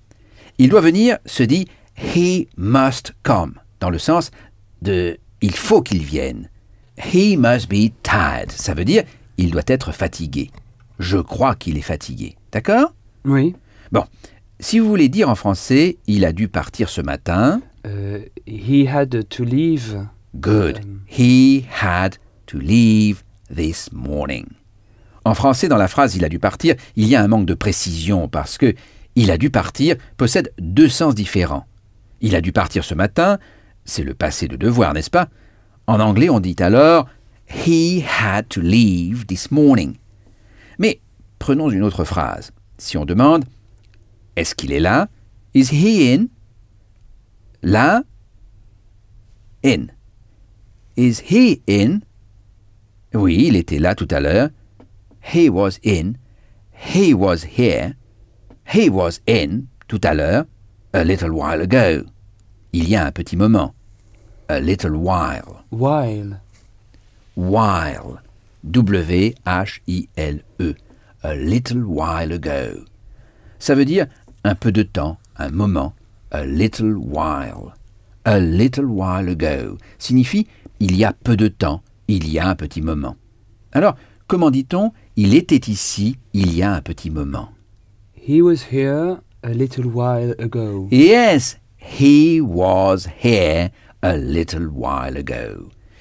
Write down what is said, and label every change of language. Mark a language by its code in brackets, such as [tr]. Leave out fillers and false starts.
[fr] « Il doit venir » se dit « [en] he must come [fr] », dans le sens de « il faut qu'il vienne ». « [en] He must be tired [fr] », ça veut dire « il doit être fatigué ». ».« Je crois qu'il est fatigué », d'accord ? Oui. Bon, si vous voulez dire en français « il a dû partir ce matin [en] »« He had to leave ». Good. « He had to leave this morning ». [fr] En français, dans la phrase « il a dû partir », il y a un manque de précision parce que « il a dû partir » possède deux sens différents. « Il a dû partir ce matin », c'est le passé de devoir, n'est-ce pas ? En anglais, on dit alors « [en] he had to leave this morning ». [fr] Mais prenons une autre phrase. Si on demande « est-ce qu'il est là ?»« [en] Is he in ?»« [fr] Là ?»« [en] In ?»« [fr] Is he in ?» Oui, il était là tout à l'heure. [en] « He was in ?»« He was here ?»« He was in ?» [fr] tout à l'heure. « [en] A little while ago ?» [fr] Il y a un petit moment. [en] « A little while ». While. While. W-H-I-L-E. A little while ago. [fr] Ça veut dire un peu de temps, un moment. [en] A little while. A little while ago. [fr] Signifie il y a peu de temps, il y a un petit moment. Alors, comment dit-on il était ici, il y a un petit moment? [en] He was here a little while ago. Yes, he was here a little while ago.